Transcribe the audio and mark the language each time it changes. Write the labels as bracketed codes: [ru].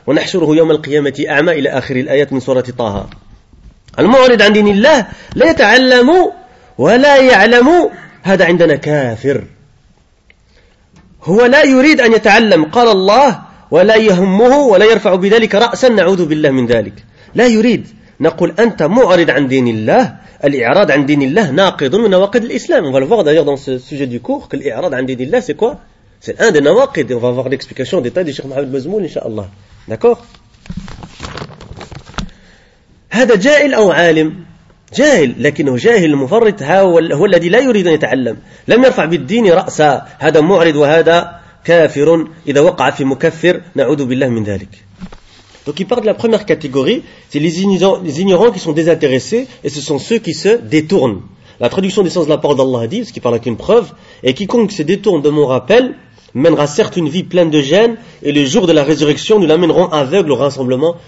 [ar] ونحشره يوم القيامة أعمى إلى آخر الآيات من سورة طه. المعرض عن دين الله لا يتعلم ولا يعلم، هذا عندنا كافر، هو لا يريد أن يتعلم قال الله ولا يهمه ولا يرفع بذلك رأسا، نعوذ بالله من ذلك، لا يريد. نقول أنت معرض عن دين الله، الإعراض عن دين الله ناقض من نواقض الإسلام. [fr] On va le voir d'ailleurs dans ce sujet du cours que l' i'rad an dinillah c'est quoi? C'est un des nawaqid. On va voir l'explication en détail du Cheikh Mohamed Mazmoul inshallah. D'accord? [ar] هذا جاهل أو عالم؟ جاهل، لكنه جاهل المفرط، هو الذي لا يريد أن يتعلم، لم يرفع بالدين رأسا، هذا معرض وهذا كافر، إذا وقع في مكفر نعوذ بالله من ذلك. [fr] Donc il parle de la première catégorie, c'est les ignorants qui sont désintéressés, et ce sont ceux qui se détournent. La traduction des sens de la parole d'Allah dit, ce qui parle avec une preuve, et quiconque se détourne de mon rappel mènera certes une vie pleine de gêne, et le jour de la résurrection nous l'amèneront aveugle au rassemblement.